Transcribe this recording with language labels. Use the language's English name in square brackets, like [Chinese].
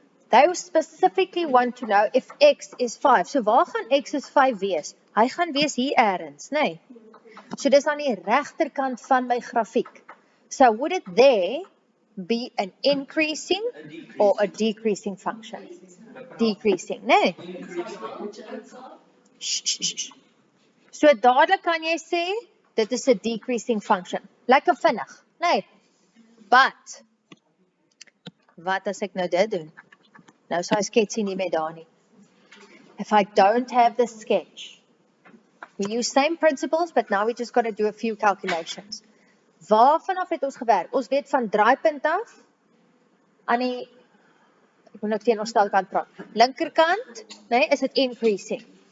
[English] They specifically want to know if x is 5. [Afrikaans] So waar gaan x is 5 wees? Hy gaan wees hier ergens, nee. So dis aan die regterkant van my grafiek. [English] So would it there be an increasing or a decreasing function? decreasing, né? [Afrikaans] So dadelik kan jy sê, dit is 'n decreasing function. Lekker vinnig, né? But, wat as ek nou dit doen? Nou is hy sketsie nie meer daar nie. [English] If I don't have the sketch, we use same principles, but now we just got to do a few calculations. [Afrikaans] Waarvanaf het ons gewerk? Ons weet van draaipunt af, aan die, ek moet nou teen ons stelkant praat, linkerkant, nee, is het increasing.